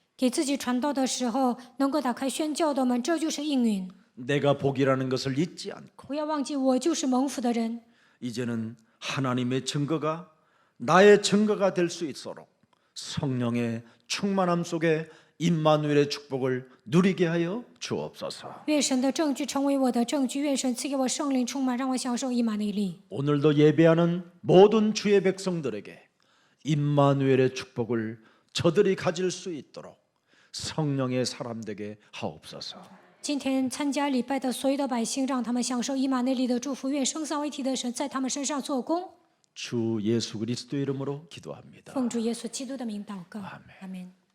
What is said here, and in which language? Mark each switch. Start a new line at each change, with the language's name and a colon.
Chinese: 给自己传道的时候，能够打开宣教的门，这就是应允。
Korean: 내가 복이라는 것을 잊지 않고
Chinese: 不要忘记，我就是蒙福的人。
Korean: 이제는 하나님의 증거가 나의 증거가 될 수 있도록 성령의 충만함 속에 임마누엘의 축복을 누리게 하여 주옵소서.
Chinese: 愿神的证据成为我的证据，愿神赐给我圣灵充满，让我享受以马内利。
Korean: 오늘도 예배하는 모든 주의 백성들에게 임마누엘의 축복을 저들이 가질 수 있도록 성령의 사람 되게 하옵소서.
Chinese: 今天参加礼拜的所有的百姓，让他们享受以马内利的祝福。愿生三位一体的神在他们身上做工。
Korean: 주 예수 그리스도의 이름으로 기도합니다.
Chinese: 奉主耶稣基督的名祷告，阿门。